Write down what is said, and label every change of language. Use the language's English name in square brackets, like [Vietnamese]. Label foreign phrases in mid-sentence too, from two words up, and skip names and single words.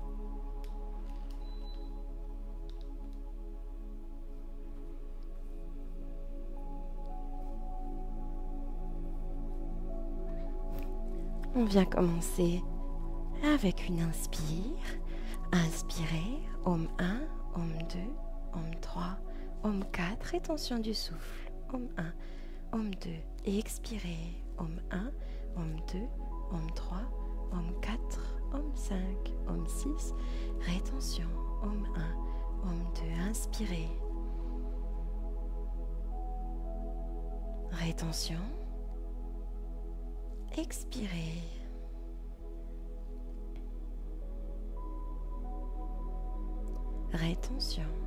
[French] On vient commencer avec une inspire. Inspirez, Om 1, Om 2, Om 3, Om 4. Rétention du souffle. Om 1, Om 2. Et expirez. Om 1, Om 2, Om 3, Om 4, Om 5, Om 6. Rétention. Om 1, Om 2. Inspirez. Rétention. Expirez. Rétention.